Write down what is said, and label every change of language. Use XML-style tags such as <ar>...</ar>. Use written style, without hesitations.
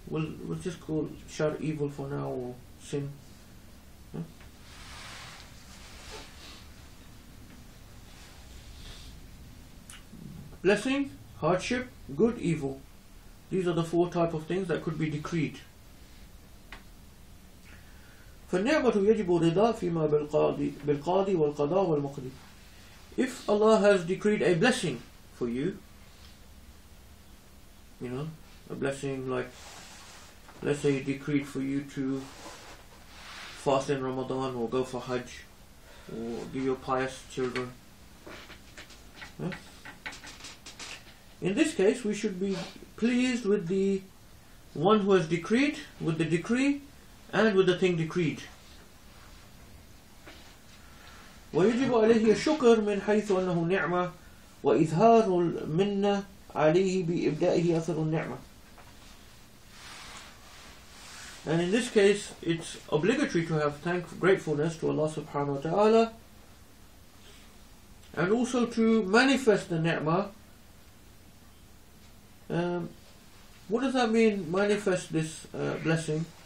<en>We'll just call shar evil for now, or sin. Blessing, hardship, good, evil. These are the four type of things that could be decreed.</en> <ar>فالنعمة يجب الرضا فيما بالقاضي والقضاء والمقضي.</ar> <en>If Allah has decreed a blessing for you, a blessing like, let's say He decreed for you to fast in Ramadan or go for Hajj or give your pious children. Yeah? In this case, we should be pleased with the one who has decreed, with the decree, and with the thing decreed.</en> <ar>ويجب عليه الشكر من حيث أنه نعمة وإظهار المنة عليه بإبدائه أثر النعمة.</ar> <en>And in this case, it's obligatory to have gratefulness to Allah subhanahu wa ta'ala, and also to manifest the ni'mah What does that mean, manifest this blessing?</en>